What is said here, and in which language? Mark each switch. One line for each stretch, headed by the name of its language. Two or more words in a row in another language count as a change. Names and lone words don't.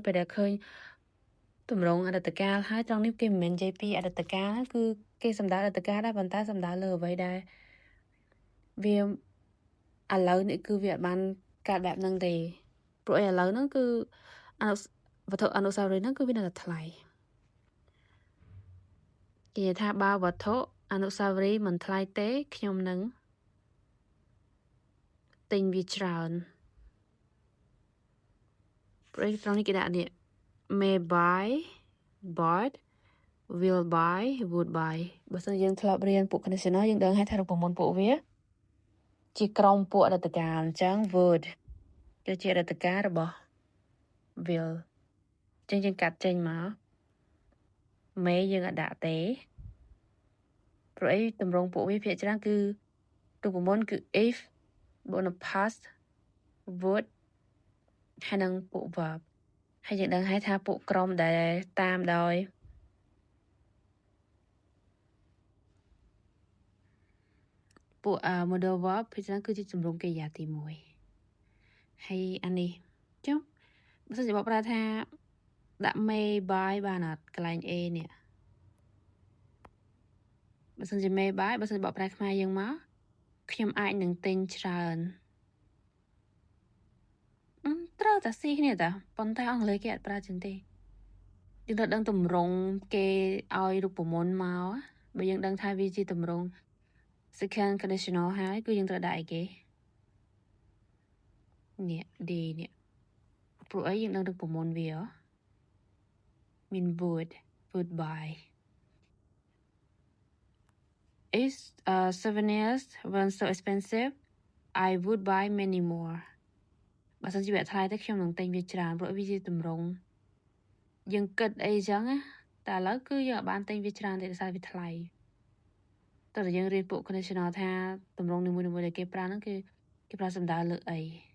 Khmer: ពេលដែលឃើញតម្រងអតីតកាលហើយត្រង់នេះគេមិនមែននិយាយពីអតីតកាលគឺគេសំដៅអតីតកាលដែរប៉ុន្តែសំដៅលើអ្វីដែលវាឥឡូវនេះគឺវាអត់បានកើតបែបហ្នឹងទេព្រោះឥឡូវហ្នឹងគឺវត្ថុអនុស្សាវរីយ៍ហ្នឹងគឺវានៅតែថ្លៃគេនិយាយថាបើវត្ថុអនុស្សាវរីយ៍មិនថ្លៃទេខ្ញុំនឹង ទិញវាច្រើនព្រោះត្រង់នេះគេដាក់នេះ
English: may buy bought will buy would buy
Khmer: បើសិន យើងធ្លាប់រៀនពួក conditional យើងដឹងហើយថារូបមន្តពួកវាជាក្រុមពួកអតីតកាលអញ្ចឹង would គឺជារដ្ឋការរបស់ will ចឹងយើងកាត់ចេញមកមេយើងអត់ដាក់ទេព្រោះអីតម្រងពួកវាភាគច្រើនគឺរូបមន្តគឺ if បូកនឹង
English: past would
Khmer: ហើយនឹងពួក verb ហើយយើងដឹងហើយថាពួកក្រុមដែលតាមដោយ ពួក
English: modal verb
Khmer: ភាគច្រើនគឺជាទម្រង់កិរិយាទី1ហើយអានេះចុះបើសិនជាបកប្រែថាដាក់
English: may by
Khmer: បានអត់កន្លែង a នេះបើសិនជា
English: may by
Khmer: បើសិនជាបកប្រែខ្មែរយើងមកខ្ញុំអាចនឹងទិញច្រើន ត្រូវតែស៊ីគ្នាតាប៉ុន្តែអង់គ្លេសគេអត់ប្រើចឹងទេយើងត្រូវដឹងទម្រង់គេឲ្យរូបមន្តមកបើយើងដឹងថាវាជាទម្រង់
English: second conditional
Khmer: ហើយគឺយើងត្រូវដាក់អីគេ នេះ d នេះព្រោះអីយើងដឹងរូបមន្តវាមាន
English: would buy is souvenirs weren't so expensive I would buy many more
Khmer: បើសិនជាវាថ្លៃទៅខ្ញុំនឹងទិញវាច្រើនព្រោះវាជាទម្រង់យើងគិតអីចឹងណាតែឥឡូវគឺយើងអាចបានទិញវាច្រើនទេដោយសារវាថ្លៃតើយើងរៀនពួក conditional ថាទម្រង់នីមួយៗដែលគេប្រើហ្នឹងគឺគេប្រើសំដៅលើអីឥ